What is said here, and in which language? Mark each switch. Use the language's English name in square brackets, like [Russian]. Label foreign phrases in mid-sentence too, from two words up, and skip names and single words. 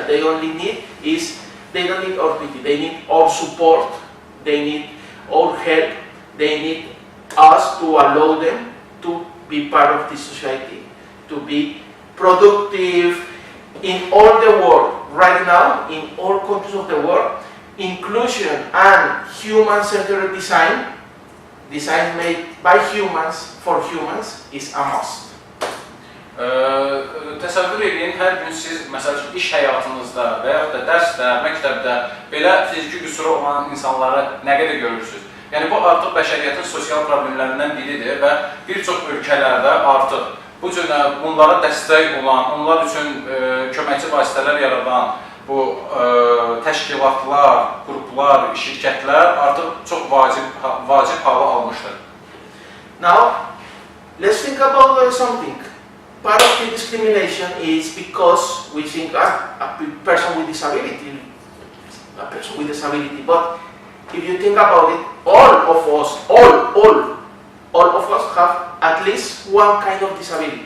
[English] They only need they don't need our pity, they need our support, they need our help, they need us to allow them to be part of this society, to be productive in all the world. Right now, in all countries of the world, inclusion and human-centered design made by humans for humans, is a must. [Azerbaijani] Təsəvvür edin, hər gün siz, məsələn, iş həyatınızda və yaxud da dərsdə, məktəbdə belə fiziki qüsuru olan insanları nə qədər görürsünüz? Yəni, bu artıq bəşəriyyətin sosial problemlərindən biridir və bir çox ölkələrdə artıq bu cür bunlara dəstək olan, onlar üçün köməkçi vasitələr yaradan bu təşkilatlar, qruplar, şirkətlər artıq çox vacib halı almışdır. [English] Now, let's think about something. Part of the discrimination is because we think a person with disability, a person with disability. But if you think about it, all of us have at least one kind of disability.